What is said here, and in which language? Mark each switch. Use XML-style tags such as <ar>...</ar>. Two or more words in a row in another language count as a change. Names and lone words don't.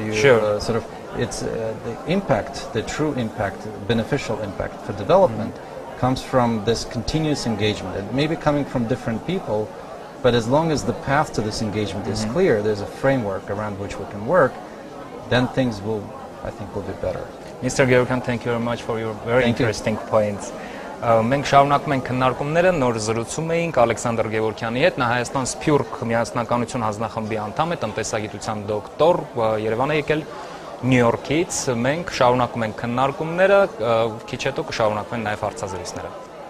<en>Sort of it's the impact, the true impact, beneficial impact for development comes from this continuous engagement. It may be coming from different people, but as long as the path to this engagement is clear, there's a framework around which we can work, then things will, I think, will be better. Mr. Gevorgyan, thank you very much for your very interesting points.</en> <hy>Մենք շարունակում ենք քննարկումները, նոր զրուցում էինք Ալեքսանդր Գևորգյանի հետ, նա Հայաստան Սփյուռք միասնականություն հանձնախմբի անդամ է, տնտեսագիտության դոկտոր, Երևան է եկել Նյու Յորքից, մենք շարունակում ենք քննարկումները, քիչ հետո կշարունակվեն նաև հարցազրույցները։</hy>